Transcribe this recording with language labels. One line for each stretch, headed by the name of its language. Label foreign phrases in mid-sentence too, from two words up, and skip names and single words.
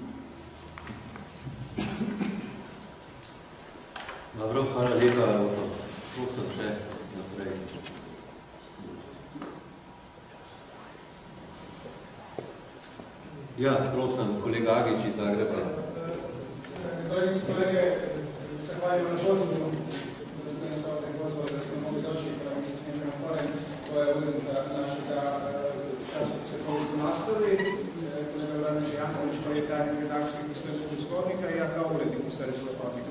Slovenian: Dobro, hvala lepa, prosim še naprej. Ja, prosim, kolega Agič iz Zagreba.
Croatian: Dragi kolege, se hvalim na pozivu, da ste nas ovdje pozvali, da smo mogli doći, da mi se s njim naporen, koja je urednica našega časopisa Povijest u nastavi, kolega Vladimir Janković, koji je tajnik redakcijskih historijskih zbornika i ja kao urednik historijskih zbornika.